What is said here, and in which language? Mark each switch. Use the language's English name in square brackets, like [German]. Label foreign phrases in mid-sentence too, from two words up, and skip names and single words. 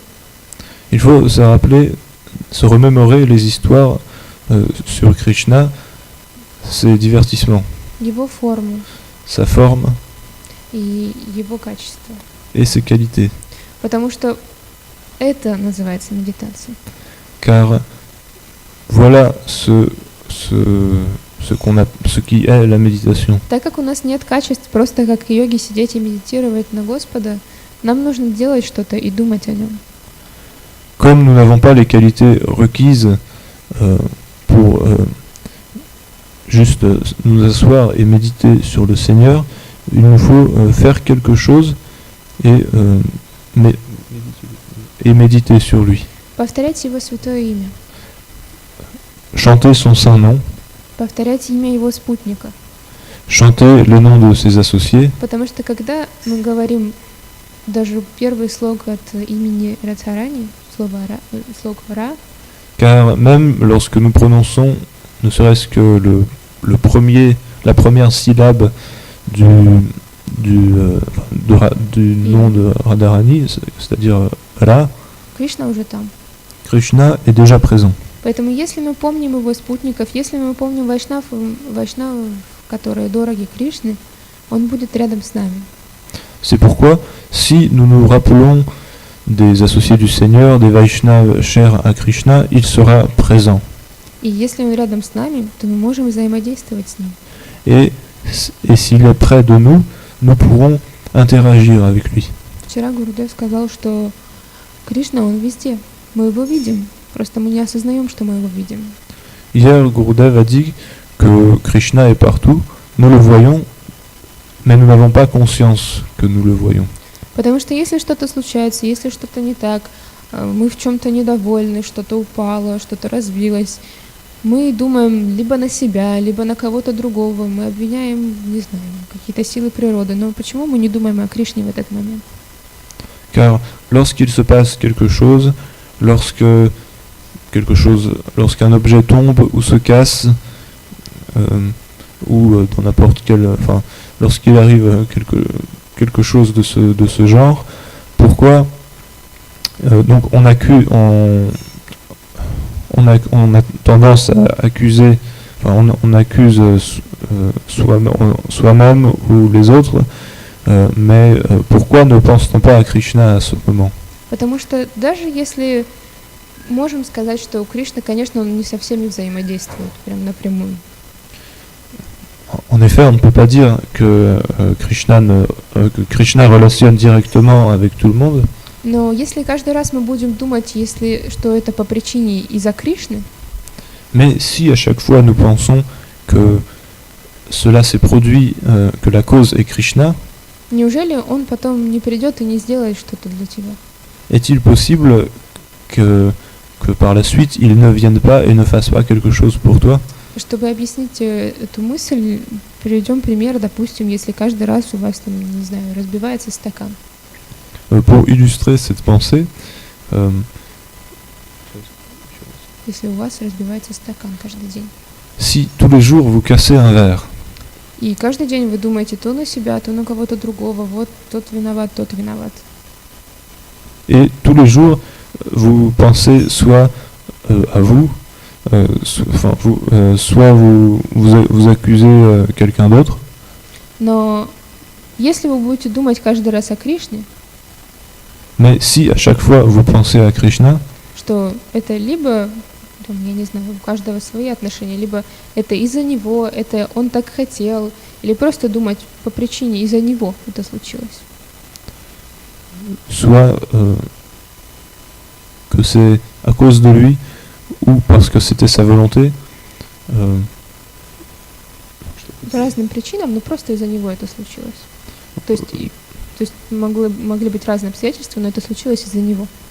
[French] Il faut se rappeler, se remémorer les histoires sur Krishna, ses divertissements, [Russian] Его форму [French] sa forme [Russian] и его качество. [French] et ses qualités. [Russian] Потому что это называется медитацией. [French] Car voilà ce qui est la méditation. [Russian] Так как у нас нет качеств, просто как йоги сидеть и медитировать на Господа, нам нужно делать что-то и думать о нем. [French] Comme nous n'avons pas les qualités requises pour juste nous asseoir et méditer sur le Seigneur, il nous faut faire quelque chose et méditer sur lui. [Russian] Повторять его святое имя, [French] Chanter son saint nom, [Russian] повторять имя его спутника. [French] chanter le nom de ses associés, [Russian] Потому что когда мы говорим даже первый слог от имени Радхарани, слог Ра, [French] car même lorsque nous prononçons ne serait-ce que la première syllabe du nom de Radharani, c'est-à-dire Ra, [Russian] Кришна уже там. [French] Krishna est déjà présent. [Russian] Поэтому если мы помним его спутников, если мы помним вайшнавов, которые дороги Кришне, он будет рядом с нами. [French] C'est pourquoi, si nous nous rappelons des associés du Seigneur, des Vaishnavas chers à Krishna, il sera présent. [Russian] И если он рядом с нами, то мы можем взаимодействовать с ним. [French] Et s'il est près de nous, nous pourrons interagir avec lui. [Russian] Вчера Гурудев сказал, что Кришна, он везде. Мы его видим, просто мы не осознаем, что мы его видим. [French] Hier, Gurudev a dit que Krishna est partout, nous le voyons, mais nous n'avons pas conscience que nous le voyons. [Russian] Потому что если что-то случается, если что-то не так, мы в чем-то недовольны, что-то упало, что-то разбилось, мы думаем либо на себя, либо на кого-то другого, мы обвиняем, не знаю, какие-то силы природы. Но почему мы не думаем о Кришне в этот момент? [French] Car lorsqu'il se passe quelque chose, lorsqu'un objet tombe ou se casse, ou dans n'importe quel, lorsqu'il arrive quelque chose de ce genre, pourquoi donc on a tendance à accuser, on accuse soi-même ou les autres, mais pourquoi ne pense-t-on pas à Krishna à ce moment? [Russian] Потому что даже если можем сказать, что у Кришны, конечно, он не со всеми взаимодействует, прям напрямую. [French] En effet, on ne peut pas dire que Krishna relationne directement avec tout le monde. [Russian] Но если каждый раз мы будем думать, что это по причине из-за Кришны, [French] mais si à chaque fois nous pensons que cela s'est produit, que la cause est Krishna, [Russian] неужели он потом не придет и не сделает что-то для тебя? [French] Est-il possible que par la suite il ne vienne pas et ne fasse pas quelque chose pour toi? [Russian] Чтобы объяснить эту мысль, приведем пример, допустим, если каждый раз у вас там, не знаю, разбивается стакан. [French] Pour illustrer cette pensée, [Russian] Если у вас разбивается стакан каждый день. [French] Si tous les jours vous cassez un verre, [Russian] И каждый день вы думаете то на себя, то на кого-то другого, вот тот виноват, тот виноват. [French] et tous les jours vous pensez soit à vous, soit vous accusez quelqu'un d'autre. [Russian] Но если вы будете думать каждый раз о Кришне, [French] Mais si à chaque fois vous pensez à Krishna, [Russian] что это либо, там, я не знаю, у каждого свои отношения, либо это из-за него, это он так хотел, или просто думать по причине из-за него это случилось. [French] soit que c'est à cause de lui ou parce que c'était sa volonté, [Russian] По разным причинам, но просто из-за него это случилось. То есть То есть могли быть разные обстоятельства, но это случилось из-за него.